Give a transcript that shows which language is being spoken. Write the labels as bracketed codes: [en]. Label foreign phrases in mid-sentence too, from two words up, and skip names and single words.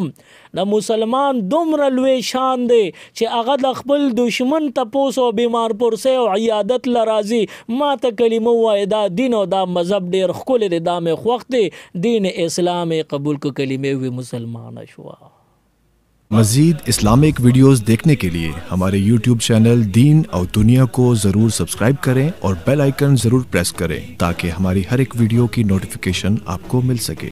[ps] د مسلمان دومره لوی شان دی چې هغه د خپل دشمن تپوس او بیمار پرسۍ او عیادت له راځي. ما ته کلمه ووایه، دا دین او دا مذهب ډېر ښکلی دی، دا مې خوښ دی، دین اسلام یې قبول کو، کلمې وی مسلمانه شوه. [hi] मज़ीद इस्लामिक वीडियोस देखने के लिए हमारे YouTube चैनल दीन और दुनिया को ज़रूर सब्सक्राइब करें और बेल आइकन ज़रूर प्रेस करें ताकि हमारी हर एक वीडियो की नोटिफिकेशन आपको मिल सके।